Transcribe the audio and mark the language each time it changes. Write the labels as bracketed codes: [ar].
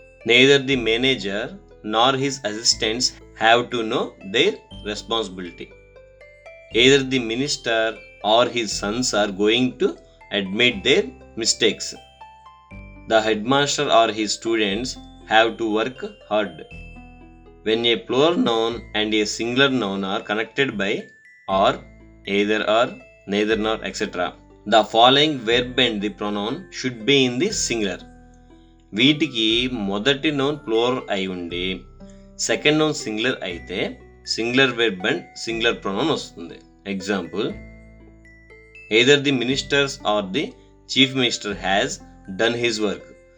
[en] Neither the manager nor his assistants have to know their responsibility. Either the minister or his sons are going to admit their mistakes. The head master or his students have to work hard. When a plural noun and a singular noun are connected by or, either or, neither nor etc., the following verb and the pronoun should be in the singular. [te] వీటికి మొదటి noun plural అయి ఉండి second noun singular అయితే singular verb and singular pronoun వస్తుంది. [en] Example, either the ministers or the chief minister has done his work.